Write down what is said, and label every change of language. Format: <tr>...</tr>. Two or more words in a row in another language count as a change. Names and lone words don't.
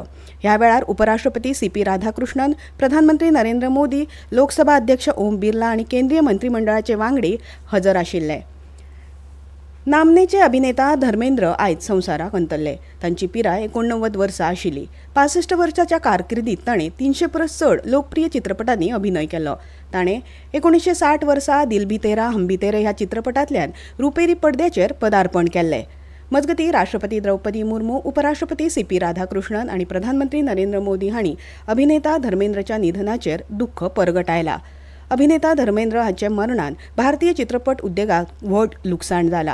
<kok>ह्या वेळार उपराष्ट्रपती सी.पी. राधाकृष्णन, प्रधानमंत्री नरेंद्र मोदी, लोकसभा अध्यक्ष ओम बिर्ला आनी केंद्रीय मंत्रिमंडळाचे वांगडी हजर आशिल्ले. नामनेचे अभिनेता धर्मेंद्र आयज संवसाराक अंतरले. तांची पिराय 89 वर्सां आशिल्ली. 65 वर्सांच्या कारकिर्दीत ताणें 300 परस चड लोकप्रिय चित्रपटांनी अभिनय केलो. ताणें 1960 वर्सा दिल भी तेरा हम भी तेरे ह्या चित्रपटांतल्यान रुपेरी पडद्याचेर पदार्पण केल्लें. मजगतीं राष्ट्रपती द्रौपदी मुर्मू, उपराष्ट्रपती सी.पी. राधाकृष्णन आनी प्रधानमंत्री नरेंद्र मोदी हांणी अभिनेता धर्मेंद्रच्या निधनाचेर दुख्ख परगटायलां. अभिनेता धर्मेंद्र हांचे मरणान भारतीय चित्रपट उद्देगाक व्हड लुकसाण जाला.</kok>